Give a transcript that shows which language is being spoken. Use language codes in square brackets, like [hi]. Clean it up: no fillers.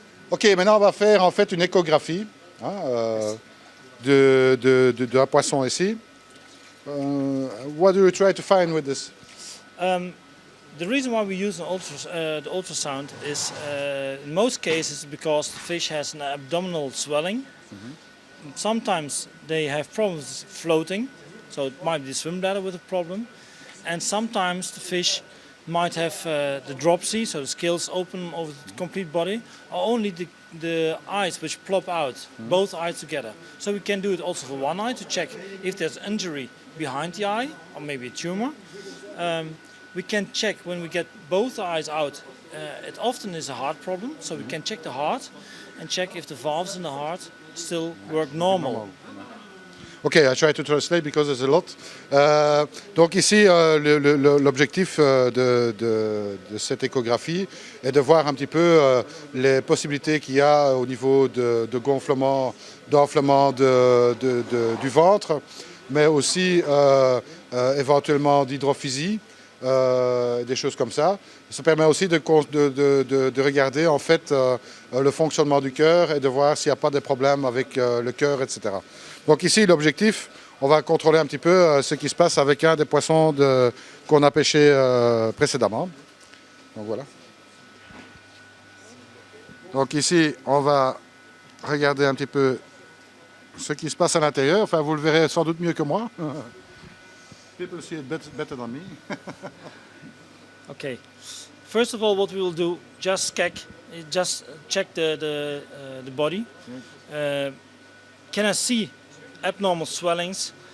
[fr] Ok, maintenant on va faire en fait une échographie hein, d'un poisson ici. [en] What do you try to find with this? The reason why we use the ultrasound is in most cases because the fish has an abdominal swelling. Sometimes they have problems floating, so it might be the swim bladder with a problem. And sometimes the fish might have the dropsy, so the scales open over the complete body, or only the eyes which plop out, both eyes together. So we can do it also for one eye to check if there's injury behind the eye, or maybe a tumor. We can check when we get both eyes out. It often is a heart problem, so we can check the heart and check if the valves in the heart still work normal. Okay, I try to translate because there's a lot. [fr] Donc ici, l'objectif de cette échographie est de voir un petit peu les possibilités qu'il y a au niveau de gonflement, d'enflement du ventre, mais aussi éventuellement d'hydrophysie. Des choses comme ça. Ça permet aussi de regarder en fait le fonctionnement du cœur et de voir s'il n'y a pas de problème avec le cœur, etc. Donc ici, l'objectif, on va contrôler un petit peu ce qui se passe avec un des poissons qu'on a pêché précédemment. Donc voilà. Donc ici, on va regarder un petit peu ce qui se passe à l'intérieur. Enfin, vous le verrez sans doute mieux que moi. [en] People see it better than me. Okay. First of all, what we will do, just check the body. Can I see abnormal swellings?